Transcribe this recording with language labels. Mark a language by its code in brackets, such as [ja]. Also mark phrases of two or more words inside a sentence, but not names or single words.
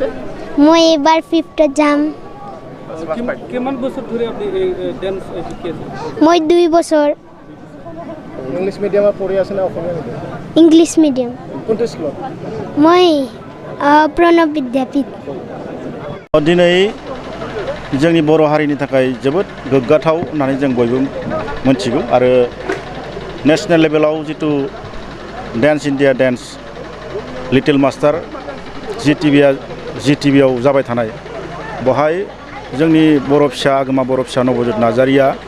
[as] মই এবাৰ 5th যাম কিমান বছৰ ধৰি আপুনি ডান্স শিকি আছে মই 2 বছৰ [en] English medium [as] পঢ়ি আছে না অসমীয়া মিডিয়াম [en] English medium [as] কোনটো স্কুলত মই প্ৰণৱ বিদ্যাপীঠ [brx] दिनै जोंनि बर' हारिनि थाखाय जोबोद गोग्गाथाव होननानै जों बयबो मोनथिगौ आरो [en] national level [brx] जितु डान्स इन्डिया डान्स लिटिल मास्टार जिटिभिआव जाबाय थानाय बहाय जोंनि बर' फिसा आगोमा बर' फिसा नबजित नार्जारिया